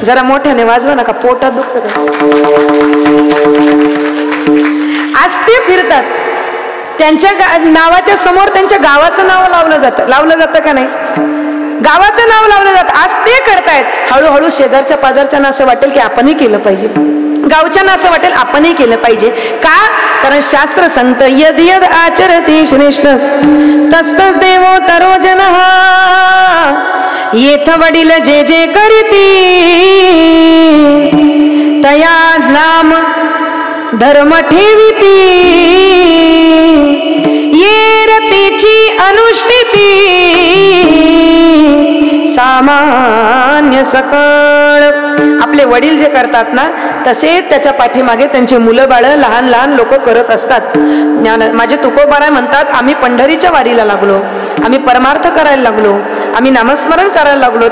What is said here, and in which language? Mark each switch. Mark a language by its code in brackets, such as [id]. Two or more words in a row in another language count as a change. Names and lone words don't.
[mr] जरा मोठ्याने वाजवा नका, पोटात दुखतं का. आज ते फिरतात, त्यांच्या नावाच्या समोर त्यांच्या गावाचं नाव लावलं जातं का नाही, गावाचं नाव लावलं जातं. आज ते करतायत. हळूहळू शेजारच्या पाजारच्यांना असं वाटेल की आपणही केलं पाहिजे, गावच्यांना असं वाटेल आपणही केलं पाहिजे. का? कारण शास्त्र सांगतं [sa] यद यद आचरती श्रेष्ठस तस्तस देवो तरो जनः. [mr] येथ वडील जे जे करीती तया नाम धर्म ठेविती. ये रतीची अनुष्ठिती सामान्य सकळ. आपले वडील जे करतात ना तसे त्याच्या पाठीमागे त्यांचे मुलं बाळ लहान लहान लोक करत असतात. माझे तुकोबाराय म्हणतात आम्ही पंढरीच्या वारीला लागलो, आम्ही परमार्थ करायला लागलो, आम्ही नामस्मरण करायला लागलो.